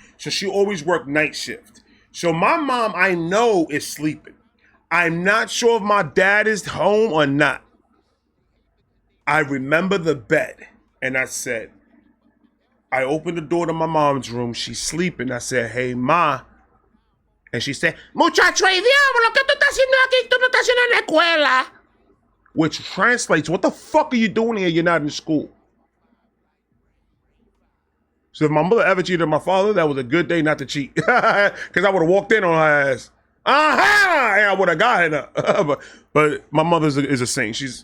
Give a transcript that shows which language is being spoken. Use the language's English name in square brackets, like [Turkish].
[English] So she always worked night shift. So my mom, I know, is sleeping. I'm not sure if my dad is home or not. I remember the bed, and I said, I opened the door to my mom's room. She's sleeping. I said, hey, ma. And she said, [Spanish] muchacho y diablo, ¿qué tú estás haciendo aquí? Tú no estás en la escuela. [English] Which translates, what the fuck are you doing here? You're not in school. So if my mother ever cheated on my father, that was a good day not to cheat. Because I would have walked in on her ass. Aha! And I would have gotten her. But my mother is a saint.